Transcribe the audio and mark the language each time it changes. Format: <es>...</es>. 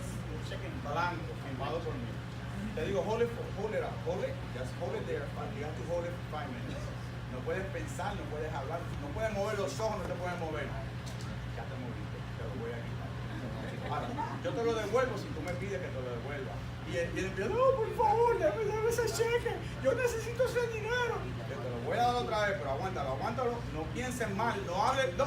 <es>Un cheque en blanco, firmado por mí. Te digo,</es> <en>hold it just hold it there, you have to hold it for 5 minutes.</en> <es>No puedes pensar, no puedes hablar, no puedes mover los ojos, no te puedes mover. Ya te moviste, te lo voy a quitar. Ahora, yo te lo devuelvo si tú me pides que te lo devuelva. Y él empieza, no, por favor, dame ese cheque, yo necesito ese dinero. Yo te lo voy a dar otra vez, pero aguántalo, no pienses mal, no hables, no.</es>